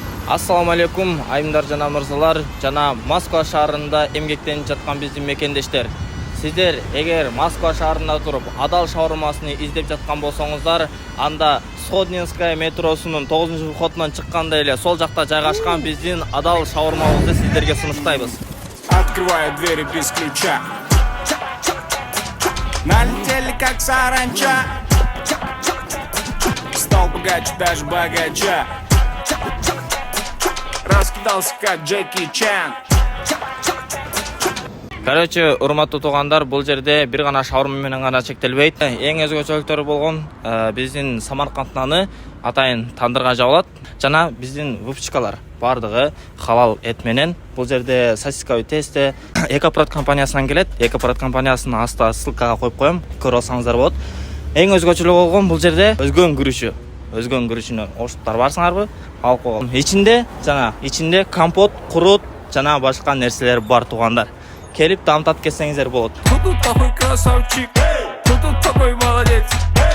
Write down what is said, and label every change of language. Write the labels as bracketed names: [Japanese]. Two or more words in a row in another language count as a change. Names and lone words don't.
[Arabic] السلام عليكم, [Kyrgyz] айымдар жана мырзалар, жана Москва шаарында эмгектенип жаткан биздин мекендештер. Сиздер эгер Москва шаарында туруп адал шаурмасын издеп жаткан болсоңуздар, анда Сходнинская метросунун 9-входунан чыкканда эле сол жакта жайгашкан биздин адал шаурмабызды сиздерге сунуштайбыз. [Russian] Открываю двери без ключа. Налетели как саранча. Стал богаче, даже богача. Раскидался как Джеки Чан. Короче, [Kyrgyz] урматтуу туугандар, бул жерде бир гана шаурма менен гана чектелбейт. Эң өзгөчөлүктөрү болгон биздин Самарканд наны атайын тандырга жабылат. Жана биздин выпечкалар бардыгы халал эт менен. Бул жерде [Russian] сосисковый тесто [Kyrgyz] Экопрод компаниясынан келет. Экопрод компаниясынын астына ссылкага коюп коем, көрүп алсаңыздар болот. Эң өзгөчөлүгү болгон бул жерде өзгөн күрүчү. Өзгөн күрүчүнө оштуктар барсыңарбы? Алып койгон. Ичинде компот, курут жана башка нерселер бар туугандар. Келип дамтап кетсеңиздер болот. [Russian] Кто тут такой красавчик? Кто тут такой молодец?